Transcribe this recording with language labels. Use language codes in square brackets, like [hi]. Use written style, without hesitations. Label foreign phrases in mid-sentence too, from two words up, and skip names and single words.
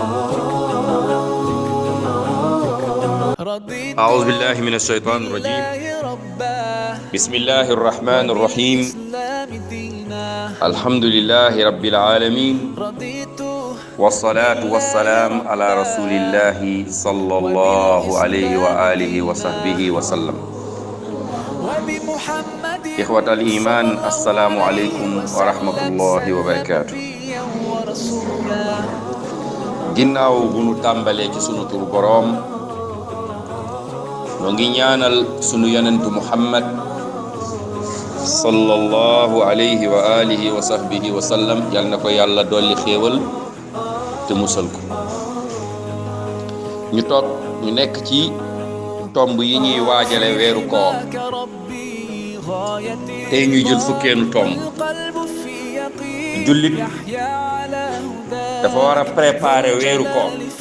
[ar] أعوذ بالله من الشيطان الرجيم بسم الله الرحمن الرحيم الحمد لله رب العالمين والصلاة والسلام على رسول الله صلى الله عليه وآله وصحبه وسلم إخوة الإيمان السلام عليكم ورحمة الله وبركاته [wo] ginnaaw bu nu tàmbalee ci sunu tur boroom noo ngi ñaanal sunu yonentu Muhammad [ar] صلى الله عليه وعلى آله وصحبه وسلم [wo] yal na ko yàlla dolli xéewal te musal ko ñu nekk ci tomb yi ñuy waajale weeru koor tey ñuy jël fukkeenu tomb jullit dafa war a préparer weeru koor